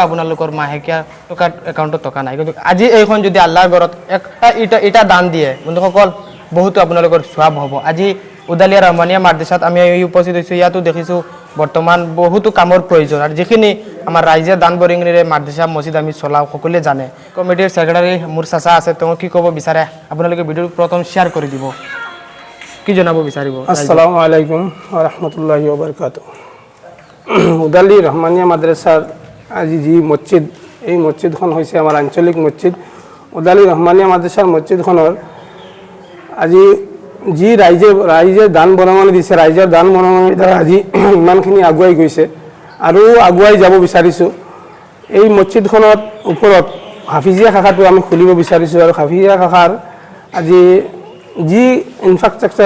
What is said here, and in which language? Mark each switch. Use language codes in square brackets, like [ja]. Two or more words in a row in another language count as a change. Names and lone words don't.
[as] আপোনালোকৰ মাহেকীয়া টকা একাউণ্টত টকা নাই কিন্তু আজি এইখন যদি আল্লাহৰ ঘৰত একটা ইটা দান দিয়ে বন্ধুসকল বহুতো আপোনালোকৰ সওয়াব হ'ব আজি উদালিয়া ৰহমানিয়া মাদ্ৰাসাত আমি উপস্থিত হৈছো ইয়াতো দেখিছো বৰ্তমান বহুতো কামৰ প্ৰয়োজন আৰু যিখিনি আমাৰ ৰাইজে দান বৰিঙিৰে মাদ্ৰাসা মছজিদ আমি চলাও সকলোৱে জানে কমিটিৰ সেক্ৰেটাৰী মোৰ চাচা আছে তেওঁ কি ক'ব বিচাৰে আপোনালোকে ভিডিঅ প্ৰথম শেয়াৰ কৰি দিব কি জনাব বিচাৰিব [ar] السلام عليكم ورحمة الله وبركاته [as] উদালি রহমানিয়া মাদ্রাসার আজি যি মসজিদ এই মসজিদখন হৈছে আমাৰ আঞ্চলিক মসজিদ উদালি রহমানিয়া মাদ্রাসাৰ মসজিদখনৰ আজি যি ৰাইজে দান বৰঙণি দিছে ৰাইজৰ দান বৰঙণিৰ দ্বাৰা আজি ইমানখিনি আগুৱাই গৈছে আৰু আগুৱাই যাব বিচাৰিছোঁ এই মসজিদখনৰ ওপৰত হাফিজিয়া শাখাটো আমি খুলিব বিচাৰিছোঁ আৰু হাফিজিয়া শাখাৰ আজি যি ইনফ্ৰাষ্ট্ৰাকচাৰ